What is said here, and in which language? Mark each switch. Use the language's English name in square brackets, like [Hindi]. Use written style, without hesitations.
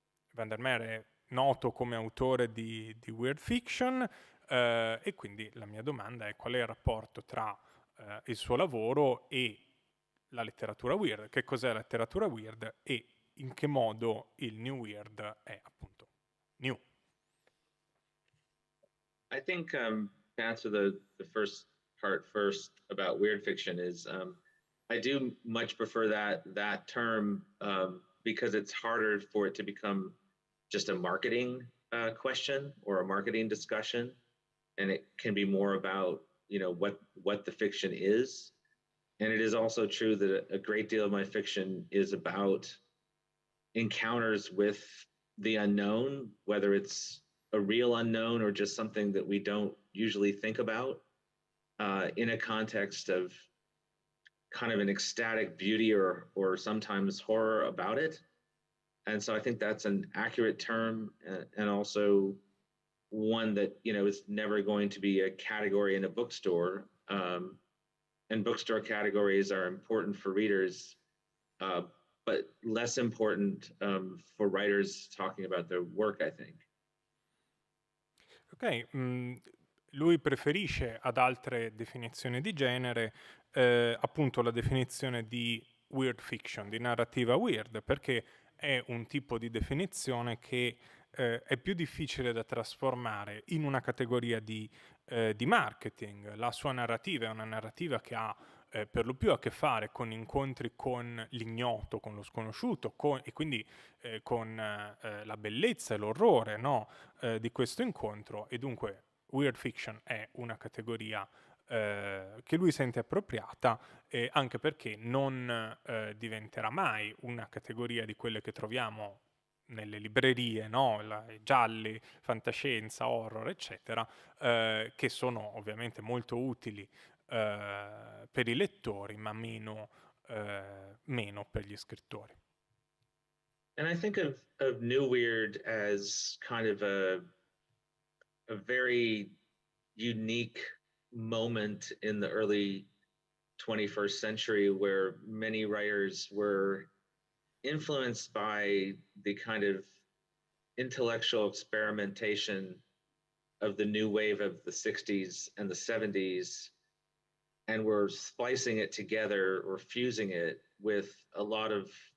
[Italian] Vandermeer è noto come autore di weird fiction, e quindi la mia domanda è qual è il rapporto tra il suo lavoro e la letteratura weird, che cos'è la letteratura weird e in che modo il new weird è appunto new. [English] I think to answer the first part first about weird fiction is I do much prefer that term because it's harder for it to become just a marketing question or a marketing discussion, and it can be more about what the fiction is. And it is also true that a great deal of my fiction is about encounters with the unknown, whether it's a real unknown or just something that we don't usually think about in a context of kind of an ecstatic beauty or sometimes horror about it. And so I think that's an accurate term and also one that, is never going to be a category in a bookstore. And bookstore categories are important for readers, but less important for writers talking about their work, I think. [Italian] Ok, lui preferisce ad altre definizioni di genere appunto la definizione di weird fiction, di narrativa weird, perché è un tipo di definizione che è più difficile da trasformare in una categoria di marketing. La sua narrativa è una narrativa che ha per lo più a che fare con incontri con l'ignoto, con lo sconosciuto, e quindi con la bellezza e l'orrore, no, di questo incontro, e dunque weird fiction è una categoria che lui sente appropriata, anche perché non diventerà mai una categoria di quelle che troviamo nelle librerie, no? Gialli, fantascienza, horror, eccetera, che sono ovviamente molto utili per i lettori, ma meno per gli scrittori. [English] And I think of New Weird as kind of a very unique moment in the early 21st century where many writers were influenced by the kind of intellectual experimentation of the new wave of the 60s and the 70s, and were splicing it together or fusing it with a lot of